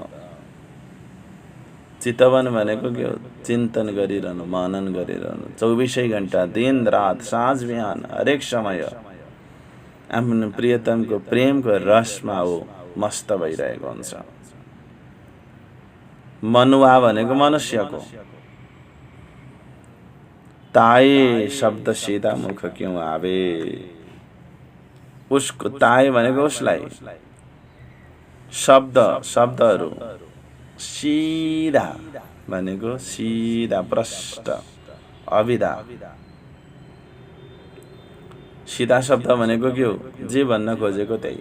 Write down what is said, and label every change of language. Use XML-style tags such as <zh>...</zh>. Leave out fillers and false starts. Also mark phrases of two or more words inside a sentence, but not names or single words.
<ne>चितवन भनेको के हो? चिन्तन गरिरहनु, मनन गरिरहनु, 24 घण्टा, दिन रात, साँझ बिहान, हरेक समय आफ्नो प्रियतमको प्रेमको रसमा हो मस्त भइरहेको हुन्छ। मनुवा भनेको मनुष्यको।</ne> <hi>ताए शब्द सीधा मुख क्यों आवे?</hi> <ne>उसको ताए भनेको उसलाई। शब्दहरू सीधा भनेको सीधा प्रष्ट अविधा। सीधा शब्द भनेको के हो? जे भन्न खोजेको त्यही।</ne>